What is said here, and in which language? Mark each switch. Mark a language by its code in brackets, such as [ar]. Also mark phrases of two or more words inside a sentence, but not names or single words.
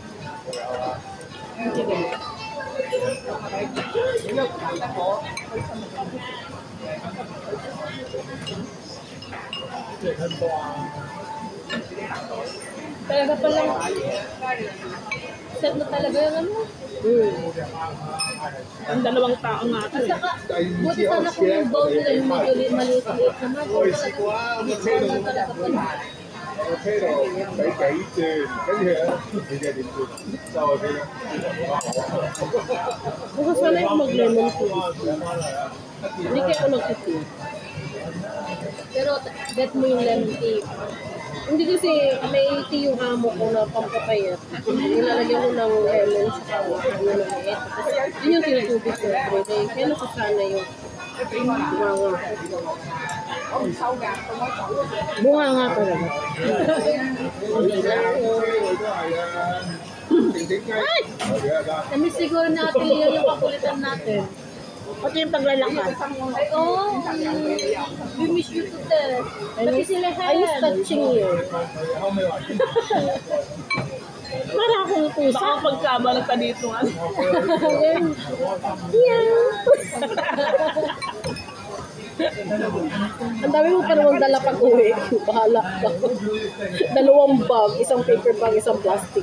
[tl] Talaga palang set na talaga yung ano. Ang dalawang tao nga ito. At saka, buti sana kung yung bowl nila yung medyo maliit-liit naman. Talaga talaga pala. [yue] 我 OK 咯，唔使幾轉，跟住咧你嘅點轉？就 OK 啦。 [tl] Gusto sana yung mag- [en] lemon tea. [tl] Hindi kaya ako nag-tea. Pero get mo yung [en] lemon tea. [tl] Hindi kasi may tea yung hamo ko na pampapayat. Nilalagyan mo ng lemon sa ano na liit. Yun yung tinutubig ko everyday. Kaya nakasana yung bunga. Bunga nga talaga. Hindi lang. [yue] 都係啊，靜靜雞，係啊， [tl] Kami siguro natin yun yung kakulitan natin. Pati yung paglalakad. Ay, [en] oh, we miss you to death. [tl] Pati sila [en] I miss touching you. [tl] Para akong pusa. Baka pagkabalik ka dito. Ang dami mo pa namang dala pag uwi. Bahala ka. 2 bag, isang [en] paper bag, [tl] isang plastic.